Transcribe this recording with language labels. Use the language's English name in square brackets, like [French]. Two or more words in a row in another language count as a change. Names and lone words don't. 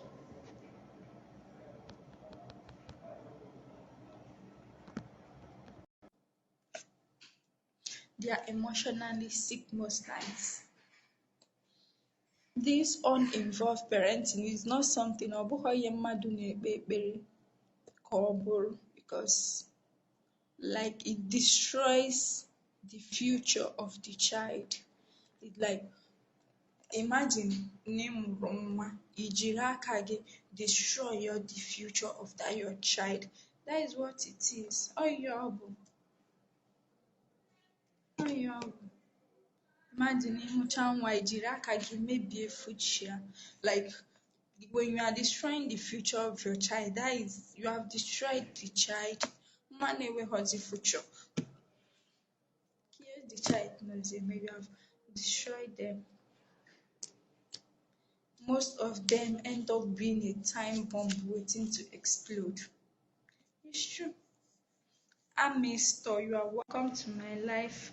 [English] They are emotionally sick most times. This uninvolved parenting is not something [Igbo] ọ bụghị ihe mmadụ na-ekpe ekpere ka ọ bụrụ, [English] because like it destroys the future of the child. It like, imagine [Igbo] na ị mụrụ nwa ijiri aka gị [English] destroy the future of that your child. That is what it is. [Igbo] Ọ ihe ọ bụ. Ọ ihe ọ bụ. Imagine ịmụcha nwa ijiri aka gị mebie future ya. [English] Like, when you are destroying the future of your child, that is, you have destroyed the child. [Igbo] Nwa na-enweghịzi future. [English] Here the child knows it, maybe you have destroyed them. Most of them end up being a time bomb waiting to explode. It's true. Ami Store, you are welcome to my life.